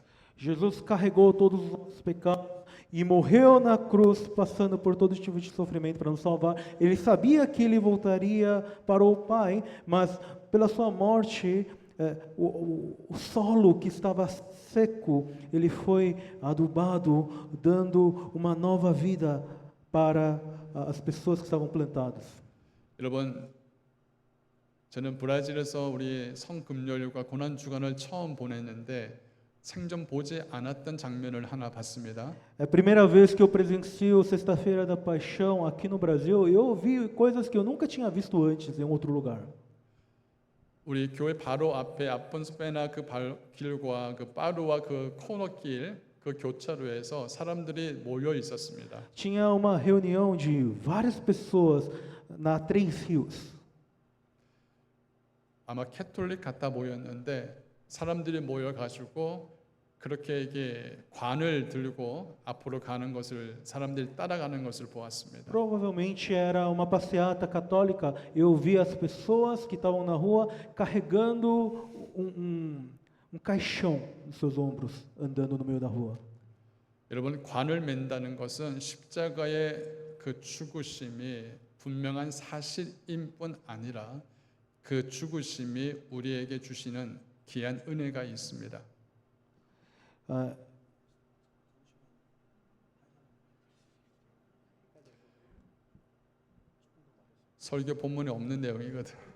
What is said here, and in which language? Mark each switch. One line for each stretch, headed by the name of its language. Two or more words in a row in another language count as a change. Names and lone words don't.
Portuguese: Jesus carregou todos os nossos pecados e morreu na cruz, passando por todo tipo de sofrimento para nos salvar. Ele sabia que ele voltaria para o Pai, mas pela sua morte, o solo que estava seco, ele foi adubado, dando uma nova vida para as pessoas que estavam plantadas.
Korean: 여러분, 저는 브라질에서 우리 성금요일과 고난 주간을 처음 보냈는데 생전 보지 않았던 장면을 하나 봤습니다.
Portuguese: É a primeira vez que eu presencio Sexta-feira da Paixão aqui no Brasil, e eu vi coisas que eu nunca tinha visto antes em outro lugar.
Korean: 우리 교회 바로 앞에 아폰스페나 그 길과 그 빠루와 그 코너길 그 교차로에서 사람들이 모여 있었습니다.
Portuguese: Tinha uma reunião de várias pessoas na Três Rios.
Korean: 아마 캐톨릭 같아 보였는데 사람들이 모여 가지고 그렇게 이게 관을 들고 앞으로 가는 것을 사람들이 따라가는 것을 보았습니다.
Portuguese: Provavelmente era uma passeata católica. Eu vi as pessoas que estavam na rua carregando um caixão nos seus ombros, andando no meio da rua.
Korean: 여러분, 관을 맨다는 것은 십자가의 그 죽으심이 분명한 사실인 뿐 아니라 그 죽으심이 우리에게 주시는 귀한 은혜가 있습니다. 설교 본문에 없는 내용이거든.